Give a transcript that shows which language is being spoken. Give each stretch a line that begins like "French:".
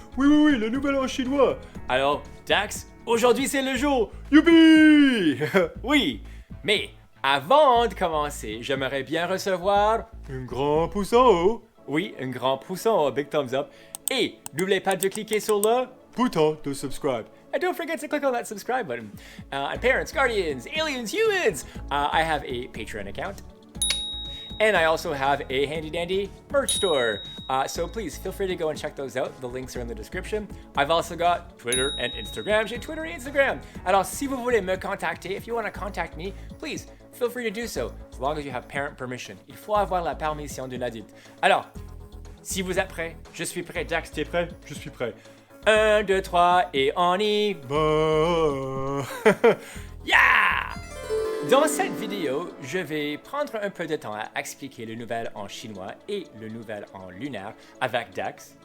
French: Oui, le nouvel an chinois. Alors Dax, aujourd'hui c'est le jour. Youpi. Oui, mais avant de commencer, j'aimerais bien recevoir... Un grand pouce en haut. Oui, un grand pouce en haut,
English: big thumbs up.
French: Et n'oubliez pas de cliquer sur le... Bouton de subscribe.
English: And don't forget to click on that subscribe button. And parents, guardians, aliens, humans, I have a Patreon account. And I also have a handy dandy merch store. So please feel free to go and check those out. The links are in the description. I've also got Twitter and Instagram.
French: J'ai Twitter et Instagram. Alors si vous voulez me contacter,
English: if you want to contact me, please feel free to do so, as long as you have parent permission.
French: Il faut avoir la permission d'un adulte. Alors, si vous êtes prêts, je suis prêt. Dax, t'es prêt? Je suis prêt. 1, 2, 3 et on y va! Yeah! Dans cette vidéo, je vais prendre un peu de temps à expliquer le nouvel an chinois et le nouvel an lunaire avec Dax.